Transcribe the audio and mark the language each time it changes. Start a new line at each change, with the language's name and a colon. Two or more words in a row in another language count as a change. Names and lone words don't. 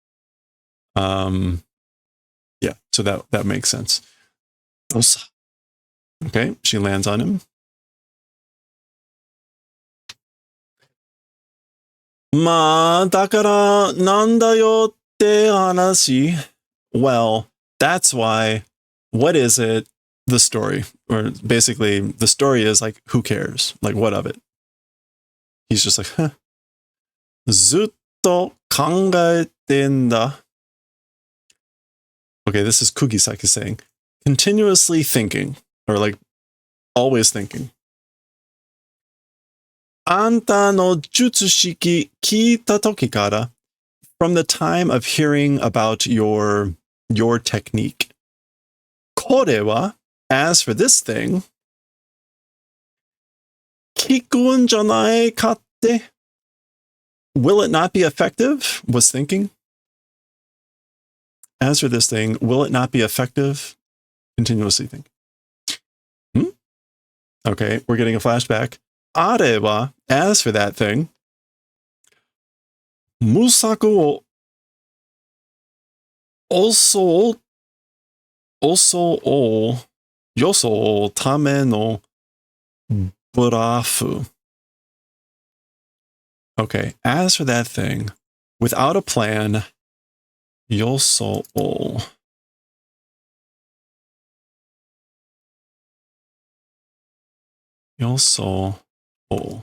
English: Yeah, so that makes sense. Okay, she lands on him.
Japanese: Ma, だから何だよって話.
English: Well, that's why. What is it? The story. Or basically, the story is like, who cares? Like, what of it? He's just like,
Japanese: huh. ずっと考えてんだ.
English: Okay, this is Kugisaki saying, continuously thinking, or like, always thinking.
Japanese: あんたの術式聞いた時から,
English: from the time of hearing about your technique.
Japanese: これは,
English: as for this thing,
Japanese: 効くんじゃないかって,
English: will it not be effective? Was thinking. As for this thing, will it not be effective? Continuously think. Okay, we're getting a flashback.
Japanese: あれは,
English: as for that thing,
Japanese: 無策を装うためのブラフ.
English: Okay, as for that thing, without a plan,
Japanese: 装う. 装う.